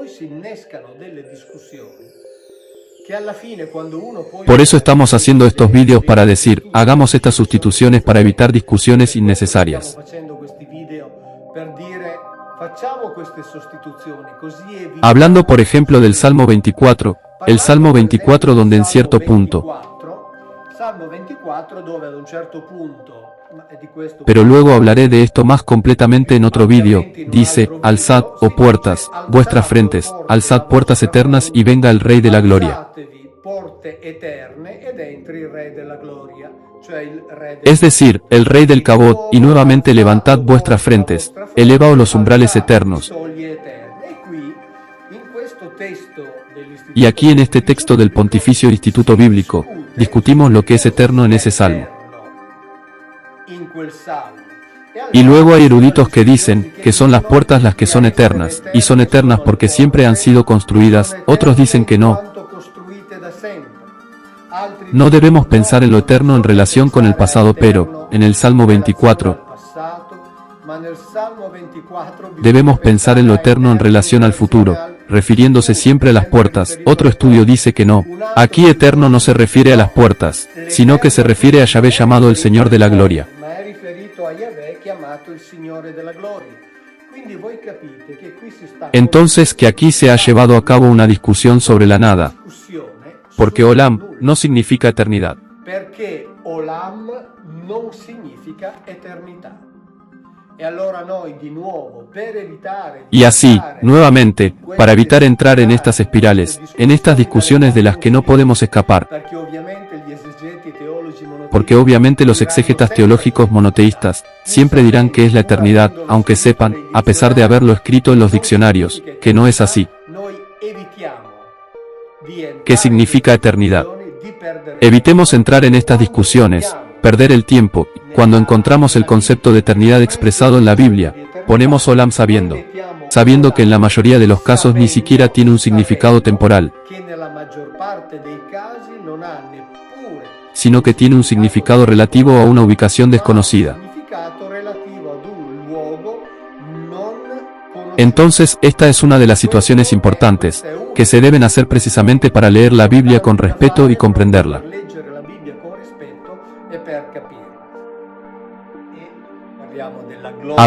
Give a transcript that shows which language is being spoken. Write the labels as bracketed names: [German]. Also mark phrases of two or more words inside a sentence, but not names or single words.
[Spanish] Por eso estamos haciendo estos vídeos para decir, hagamos estas sustituciones para evitar discusiones innecesarias. Hablando por ejemplo del Salmo 24, el Salmo 24 donde en cierto punto, [Italian] Salmo 24 dove ad un certo punto, di questo [Spanish] pero luego hablaré de esto más completamente en otro vídeo, dice, alzad, oh puertas, vuestras frentes, alzad puertas eternas y venga el Rey de la Gloria. [Italian] alzatevi porte eterne ed entri il Re della Gloria, cioè il Re [Spanish] Es decir, el Rey del Cabot, y nuevamente levantad vuestras frentes, elevaos los umbrales eternos. [Italian] soglie eterne. E qui, in questo testo dell'Istituto [Spanish] Y aquí en este texto del Pontificio Instituto Bíblico, discutimos lo que es eterno en ese salmo. [Italian] in quel salmo. [Spanish] Y luego hay eruditos que dicen que son las puertas las que son eternas, y son eternas porque siempre han sido construidas, otros dicen que no. No debemos pensar en lo eterno en relación con el pasado, pero, en el Salmo 24, debemos pensar en lo eterno en relación al futuro, refiriéndose siempre a las puertas. Otro estudio dice que no. Aquí eterno no se refiere a las puertas, sino que se refiere a Yahvé llamado el Señor de la Gloria. [Italian] Ma è riferito a Yahvé chiamato il Signore della Gloria. Quindi voi capite che qui si sta [Spanish] Entonces que aquí se ha llevado a cabo una discusión sobre la nada, [Italian] discussione [Spanish] porque Olam no significa eternidad. [Italian] perché Olam non significa eternità. E allora noi di nuovo per evitare di [Spanish] Y así, [Italian] entrare [Spanish] nuevamente, [Italian] in [Spanish] para evitar [Italian] queste [Spanish] entrar en estas espirales, en estas discusiones de las que no podemos escapar, [Italian] perché ovviamente gli esegeti teologi monoteisti [Spanish] porque obviamente los exégetas teológicos monoteístas siempre dirán que es la eternidad, aunque sepan, a pesar de haberlo escrito en los diccionarios, que no es así. [Italian] noi evitiamo di entrare [Spanish] ¿Qué significa eternidad? [Italian] di perdere [Spanish] Evitemos entrar en estas discusiones, perder el tiempo. Cuando encontramos el concepto de eternidad expresado en la Biblia, ponemos Olam sabiendo que en la mayoría de los casos ni siquiera tiene un significado temporal, [Italian] che nella maggior parte dei casi non ha neppure [Spanish] sino que tiene un significado relativo a una ubicación desconocida. [Italian] significato relativo ad un luogo non conosciuto. [Spanish] Entonces, esta es una de las situaciones importantes, que se deben hacer precisamente para leer la Biblia con respeto y comprenderla. [Italian] Per leggere la Bibbia con rispetto e per capirla. E parliamo della gloria.